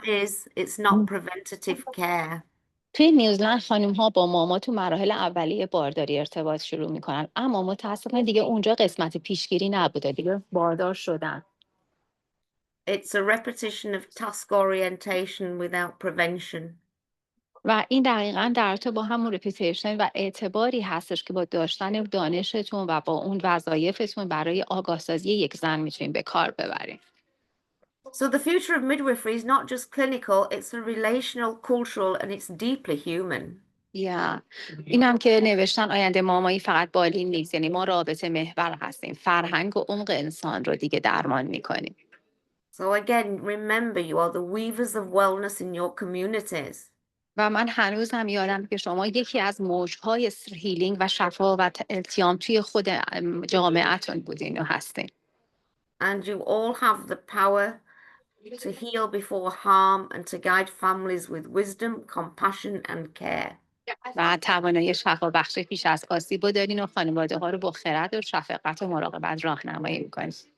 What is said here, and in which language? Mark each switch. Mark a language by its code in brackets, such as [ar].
[en] problem is it's not preventative care. [fa] توی نیوزلند خانم ها با ماما تو مراحل اولیه بارداری ارتباط شروع میکنن، اما متاسفانه دیگه اونجا قسمت پیشگیری نبوده، دیگه باردار شدن. [en] It's a repetition of task orientation without prevention. [fa] و این دقیقا در ارتباط با همون رپیتیشن و اعتباری هستش که با داشتن دانشتون و با اون وظایفتون برای آگاه سازی یک زن میتونین به کار ببرین. [en] So the future of midwifery is not just clinical, it's a relational, cultural, and it's deeply human. [fa] اینم که نوشتن آینده مامایی فقط بالین نیست، یعنی ما رابطه محور هستیم، فرهنگ و عمق انسان رو دیگه درمان میکنیم. [en] So again, remember you are the weavers of wellness in your communities. [fa] و من هنوزم یادم که شما یکی از موجهای هیلینگ و شفا و التیام توی خود جامعهتون بودین و هستین. [en] And you all have the power to heal before harm and to guide families with wisdom, compassion, and care. [fa] و توانایی شفا بخشی پیش از آسیب رو دارین و خانواده ها رو با خرد و شفقت و مراقبت راهنمایی میکنین.